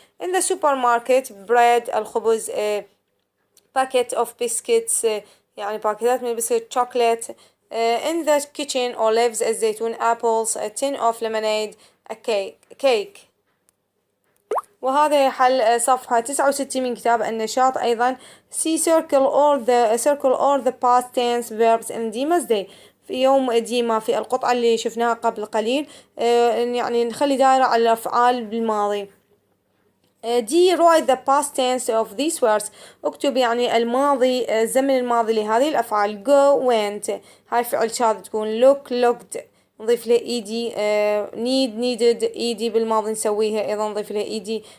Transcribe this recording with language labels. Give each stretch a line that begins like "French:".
English: In the supermarket bread الخبز packet of biscuits
Arabic: يعني باكيتات من البسكوت
English: chocolate. In the kitchen olives الزيتون apples a tin of lemonade a cake.
Arabic: وهذا حل صفحة 69 من كتاب النشاط أيضا.
English: circle all the past tense verbs in Dima's day.
Arabic: في يوم ديما في القطعة اللي شفناها قبل قليل يعني نخلي دائرة على الأفعال بالماضي.
English: D write the past tense of these words
Arabic: اكتب يعني الماضي الزمن الماضي لهذه الأفعال.
English: go went
Arabic: هاي فعل شاذ تكون. looked نضيف له ed. needed ed بالماضي نسويها أيضا نضيف له ed.